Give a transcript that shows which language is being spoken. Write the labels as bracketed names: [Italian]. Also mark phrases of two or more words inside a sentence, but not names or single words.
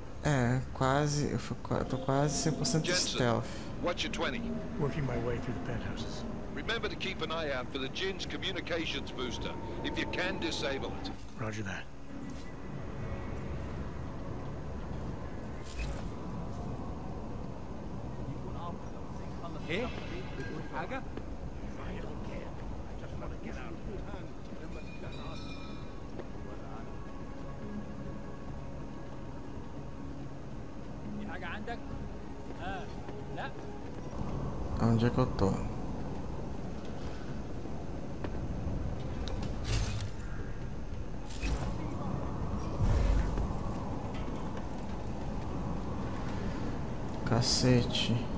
[Portuguese] É, quase. Tô quase 100% stealth. [English] What's your 20? Working my way through the penthouses. Remember to keep an eye out for the Jin's communications booster. If you can, disable it. Roger that. [Arabic] ايه؟ بتقول حاجة؟ في حاجة عندك؟ لا؟ [Portuguese] Onde é que eu tô? Cacete.